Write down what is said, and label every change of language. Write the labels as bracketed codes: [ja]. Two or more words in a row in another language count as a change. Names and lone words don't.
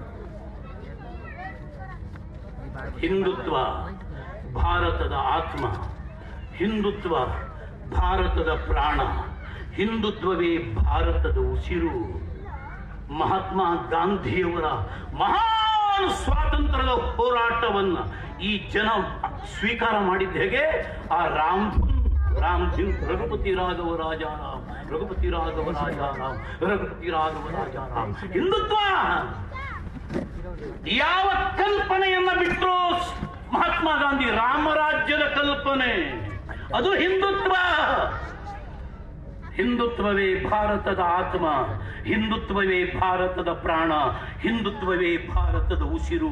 [kn] ಹಿಂದುತ್ವ ಭಾರತದ ಆತ್ಮ, ಹಿಂದುತ್ವ ಭಾರತದ ಪ್ರಾಣ, ಹಿಂದುತ್ವವೇ ಭಾರತದ ಉಸಿರು. ಮಹಾತ್ಮ ಗಾಂಧಿಯವರ ಮಹಾನ್ ಸ್ವಾತಂತ್ರ್ಯದ ಹೋರಾಟವನ್ನ ಈ ಜನ ಸ್ವೀಕಾರ ಮಾಡಿದ ಹೇಗೆ? ಆ ರಾಮ್ಧನ್ [hi] राम रघुपति राघव राजा राम, रघुपति राघव राजा राम, रघुपति राघव राजा राम. [kn] ಹಿಂದುತ್ವ ಯಾವ ಕಲ್ಪನೆಯನ್ನ ಬಿಟ್ಟರು ಮಹಾತ್ಮ ಗಾಂಧಿ? ರಾಮರಾಜ್ಯದ ಕಲ್ಪನೆ, ಅದು ಹಿಂದುತ್ವ. ಹಿಂದುತ್ವವೇ ಭಾರತದ ಆತ್ಮ, ಹಿಂದುತ್ವವೇ ಭಾರತದ ಪ್ರಾಣ, ಹಿಂದುತ್ವವೇ ಭಾರತದ ಉಸಿರು.